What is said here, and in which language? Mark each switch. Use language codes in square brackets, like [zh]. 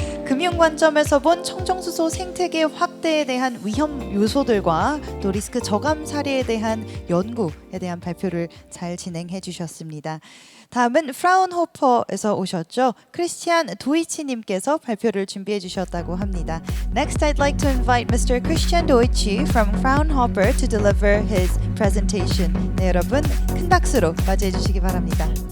[ko] 금융 관점에서 본 청정수소 생태계 확대에 대한 위험 요소들과 또 리스크 저감 사례에 대한 연구에 대한 발표를 잘 진행해 주셨습니다. 다음은 프라운호퍼에서 오셨죠. 크리스티안 도이치님께서 발표를 준비해 주셨다고 합니다. [en] Next, I'd like to invite Mr. Christian Deutsche from Fraunhofer to deliver his presentation. [ko] 네, 여러분 큰 박수로 맞이해 주시기 바랍니다.